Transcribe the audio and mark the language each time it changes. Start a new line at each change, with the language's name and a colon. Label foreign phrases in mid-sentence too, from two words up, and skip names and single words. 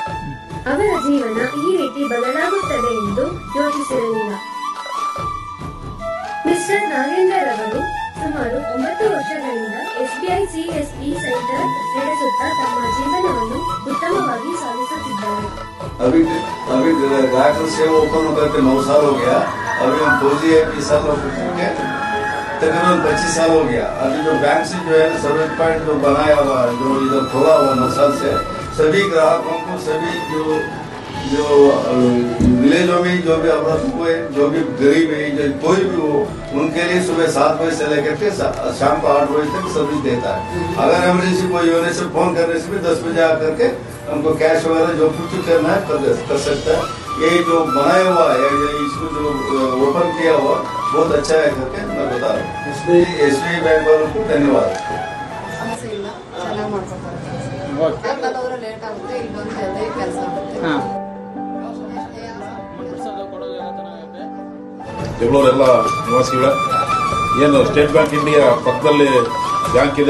Kannada: ಅವರ ಜೀವನ ಈ ರೀತಿ ಬದಲಾಗುತ್ತದೆ ಎಂದು ಯೋಚಿಸಿರಲಿಲ್ಲ. ಮಿಸ್ಟರ್ ನಾಗೇಂದ್ರ ರವರು ಸುಮಾರು 9 ವರ್ಷಗಳಿಂದ
English: SBI CSP center
Kannada: ನಡೆಸುತ್ತಾ ತಮ್ಮ ಜೀವನವನ್ನು ಉತ್ತಮವಾಗಿ ಸಾಗಿಸುತ್ತಿದ್ದಾರೆ.
Hindi: अभी ग्राहक सेवा ओपन होकर के 9 साल हो गया. अभी हम 4G ऐप इस साल तकरीबन 25 साल हो गया. अभी जो बैंक से जो है
English: service point
Hindi: जो बनाया हुआ जो इधर खोला हुआ 9 साल से सभी ग्राहकों को सभी जो विलेजों में जो भी अवरत हुए जो भी गरीब है जो कोई भी हो उनके लिए सुबह 7 बजे से लेकर के शाम को 8 बजे तक सर्विस देता है. अगर इमरजेंसी कोई होने से फोन करने से भी 10 बजे आकर के उनको कैश वगैरह जो कुछ करना है कर सकता है. ये जो बनाया हुआ है इसको जो ओपन किया हुआ बहुत अच्छा है करके मैं बता रहा हूँ. एसबीआई बैंक वालों को धन्यवाद.
Kannada: ಸಮಸ್ಯೆ ಇಲ್ಲ, ಚೆನ್ನಾಗಿ ಮಾಡ್ಕೊತಾರೆ. ಲೇಟ್ ಆಗುತ್ತೆ, ಇಲ್ಲಿ ಬಂದು ಜಲ್ದಿ ಕೆಲಸ ಆಗುತ್ತೆ. ಜಗಳೂರೆಲ್ಲ ನಿವಾಸಿಗಳ ಏನು ಸ್ಟೇಟ್ ಬ್ಯಾಂಕ್ ಇಂಡಿಯಾ ಪಕ್ಕದಲ್ಲಿ ಬ್ಯಾಂಕ್ ಇದೆ.